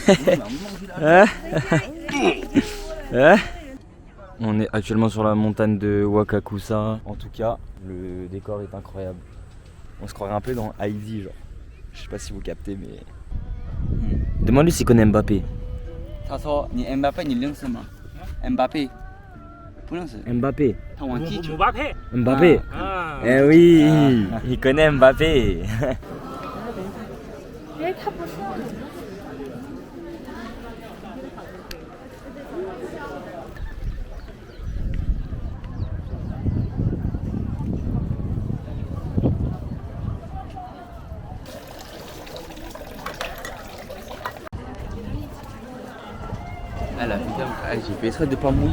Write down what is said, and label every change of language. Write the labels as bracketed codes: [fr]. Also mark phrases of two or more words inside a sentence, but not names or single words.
[fr] On est actuellement sur la montagne de Wakakusa. En tout cas, le décor est incroyable. On se croirait un peu dans Heidi, genre. Je sais pas si vous captez, mais. Demande-lui s'il connaît Mbappé. [zh] 他说你 Mbappé 你认识吗 ？Mbappé 不认识。 Mbappé. 他忘记姆巴佩 Mbappé. 啊， [fr] Eh oui, il connaît Mbappé. Elle a putain, j'ai fait exprès de pas mouiller.